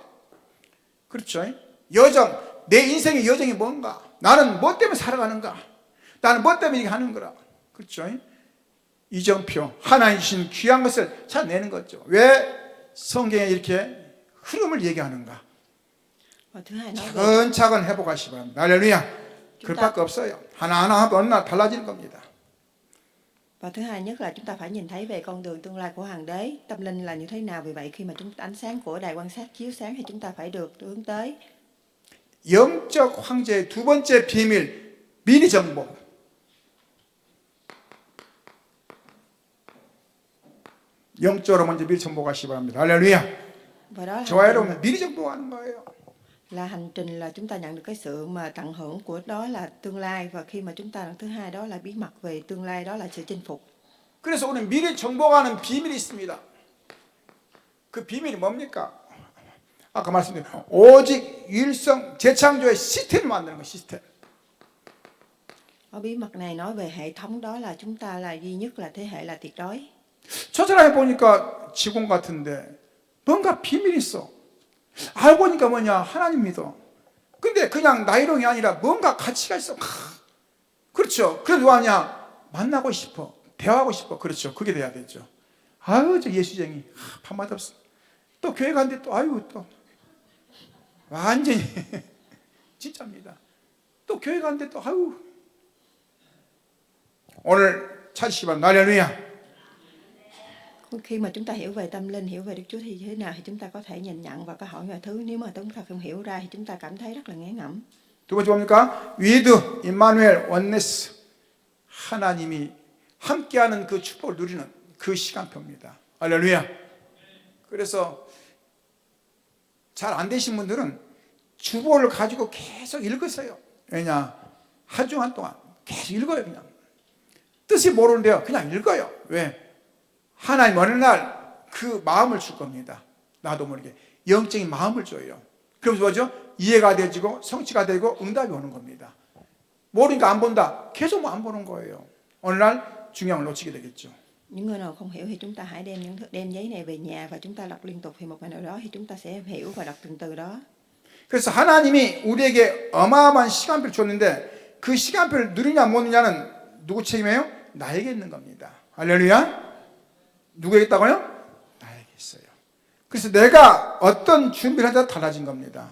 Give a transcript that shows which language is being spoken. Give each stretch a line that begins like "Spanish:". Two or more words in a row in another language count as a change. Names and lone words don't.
Korean: 그렇죠. 여정, 내 인생의 여정이 뭔가, 나는 뭐 때문에 살아가는가, 나는 뭐 때문에 이렇게 하는 거라. 그렇죠. 이정표, 하나님 주신 귀한 것을 찾아내는 거죠. 왜 성경에 이렇게 흐름을 얘기하는가?
Vietnamese: Và thứ hai nói về
Korean: 차근차근 회복하시기 바랍니다. 할렐루야. 그것밖에 없어요. 하나하나 하면 어느 날 달라지는 겁니다.
Vietnamese: Và thứ hai nhất là chúng ta phải nhìn thấy về con đường tương lai của Hoàng đế, tâm linh là như thế nào. Vì vậy khi mà ánh sáng của đài quan sát chiếu sáng thì chúng ta phải được hướng tới.
Korean: 영적 황제의 두 번째 비밀, 미리 정보. 영적으로 먼저 미리 정복하시기 바랍니다. 할렐루야.
Vietnamese: Và đó là
Korean: 저와 여러분 미리 정복하는 거예요.
Vietnamese: là hành trình là chúng ta nhận được cái sự mà tận hưởng của đó là tương lai. Và khi mà chúng ta thứ hai đó là bí mật về tương lai, đó là sự chinh phục.
Korean: 그래서 우리는 미리 정복하는 비밀이 있습니다. 그 비밀이 뭡니까? 아까 말씀드린 오직 유일성 재창조의 시스템을 만드는 거, 시스템.
Vietnamese: Ở bí mật này nói về hệ thống, đó là chúng ta là duy nhất, là thế hệ là tuyệt đối.
Korean: 저 사람이 보니까 직원 같은데 뭔가 비밀이 있어. 알고 보니까 뭐냐, 하나님 믿어. 근데 그냥 나이롱이 아니라 뭔가 가치가 있어. 그렇죠. 그래서 뭐 하냐, 만나고 싶어, 대화하고 싶어. 그렇죠. 그게 돼야 되죠. 아유, 저 예수쟁이, 밤마다 없어. 또 교회 갔는데 또 아유, 또 완전히 진짜입니다. 또 교회 갔는데 또 아유. 오늘 찾으시기 바랍니다. 할렐루야.
Vietnamese: Khi mà chúng ta hiểu về tâm linh, hiểu về Đức Chúa thì thế nào thì chúng ta có thể nhìn nhận và có hỏi vài thứ. Nếu mà chúng ta không hiểu ra thì chúng ta cảm thấy rất là ngán ngẩm.
Korean: 두 번째 뭡니까? 위드, 임마누엘, 원네스. 하나님이 함께하는 그 축복을 누리는 그 시간표입니다. 할렐루야. 그래서 잘 안 되신 분들은 주보를 가지고 계속 읽으세요. 왜냐? 한 주간 동안 계속 읽어요. 그냥 뜻이 모르는데요, 그냥 읽어요. 왜? 하나님 어느 날 그 마음을 줄 겁니다. 나도 모르게 영적인 마음을 줘요. 그러면서 뭐죠? 이해가 되지고 성취가 되고 응답이 오는 겁니다. 모르니까 안 본다, 계속 안 보는 거예요. 어느 날 중요한 걸 놓치게 되겠죠.
Vietnamese: Những người nào không hiểu thì chúng ta hãy đem giấy này về nhà và chúng ta đọc liên tục, thì một ngày nào đó thì chúng ta sẽ hiểu và đọc từng từ đó.
Korean: 그래서 하나님이 우리에게 어마어마한 시간표를 줬는데 그 시간표를 누리냐 못 누리냐는 누구 책임이에요? 나에게 있는 겁니다. 할렐루야. 누구에게 있다고요? 나에게 있어요. 그래서 내가 어떤 준비를 하냐에 달라진 겁니다.